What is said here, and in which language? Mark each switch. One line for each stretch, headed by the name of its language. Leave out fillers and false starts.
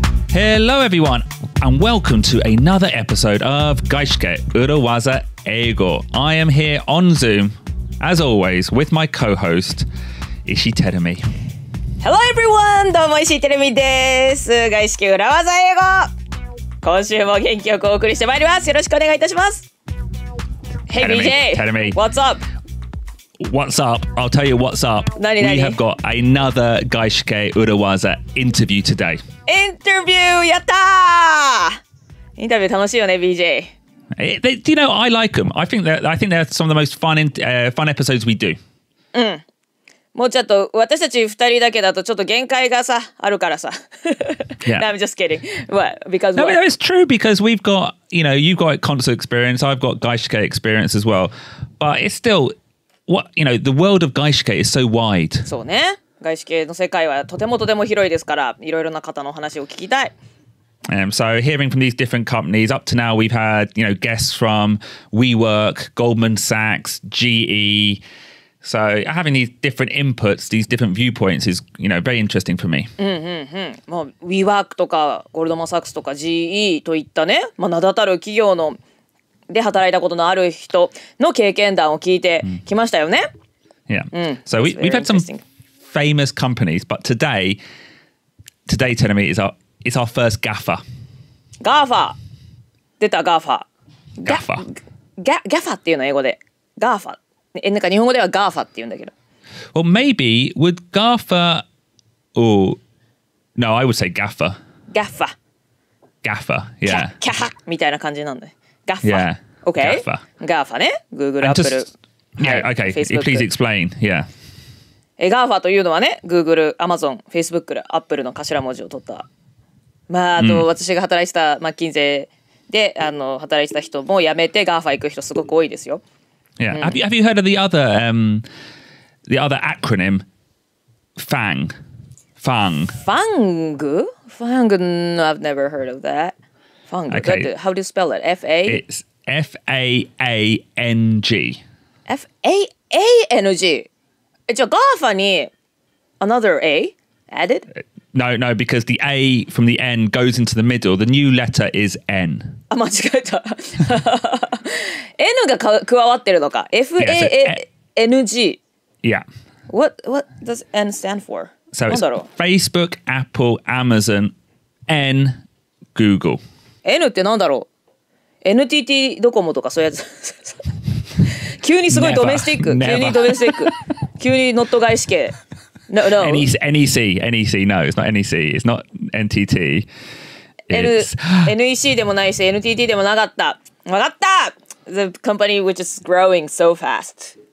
English: Hello everyone and welcome to another episode of 外資系裏技英語. I am here on Zoom, as always, with my co-host, Ishii Terumi. Hello everyone!
Japanese: どうも石井てるみです。外資系裏技英語。今週も元気よくお送りしてまいります。よろしくお願いいたします。
English: Hey BJ! Terumi. What's up? What's up? I'll tell you what's up.
Japanese: Nani?
English: We have got another 外資系裏技 interview today.
Japanese: インタビューやったー！インタビュー楽しいよね BJ。
English: Do you know, I like them. I think they're some of the most fun episodes we do.
Japanese: もうちょっと私たち2人だけだとちょっと限界がさあるからさ。
English: Yeah. No, I'm just kidding. What? Because no, what? it's true because we've got, you've got concert experience, I've got 外資系 experience as well. But it's still, the world of 外資系 is so wide.
Japanese: そうね。外資系の世界はとても広いですから、いろいろな方の話を聞きたい。
English: So hearing from these different companies, up to now we've had, guests from WeWork, Goldman Sachs, GE. So having these different inputs, these different viewpoints is, very interesting for me.
Japanese: もう WeWork とかゴールドマンサックスとか GE といったね、名だたる企業ので働いたことのある人の経験談を聞いてきましたよね。
English: Yeah. So we've had some famous companies, but today, Terumi, is our first GAFA.
Japanese: GAFA 出た GAFA。 GAFA。 GAFA っていうの英語で GAFA。なんか日本語では GAFA って言うんだけど。
English: Well, maybe would GAFA no, I would say GAFA. GAFA. GAFA, yeah.
Japanese: キャハみたいな感じなんだね。
English: GAFA. Yeah. Okay. GAFA.
Japanese: GAFA ね。 Google、Apple。
English: Yeah, okay. Please explain. Yeah.
Japanese: GAFA というのはね、Google、Amazon、Facebook、Apple の頭文字を取った。あと私が働いてたマッキンゼーで働いてた人も辞めて GAFA 行く人すごく多いですよ。
English: Yeah. Have you heard of the other acronym FANG? FANG. FANG? No, I've never heard of that. FANG. Okay. How do you spell it? F-A? It's F-A-A-N-G. F-A-A-N-G.
Japanese: じゃあ GAFA に
English: another A added? No, because the A from the N goes into the middle. The new letter is N.
Japanese: 間違えた。N が加わってるのか。
English: F-A-N-G. Yeah. What does N stand for? So
Japanese: なん
English: it's
Japanese: だろう。
English: Facebook, Apple, Amazon, N, Google.
Japanese: N ってなんだろう。 NTT ドコモとかそういうやつ。急にすごいドメスティック。
English: Never.
Japanese: 急にドメスティック。急にノット外資系。
English: No. NEC. No, it's not NEC. It's not NTT. It's
Japanese: NEC でもないし NTT でもなかった。わかった
English: !The company which is growing so fast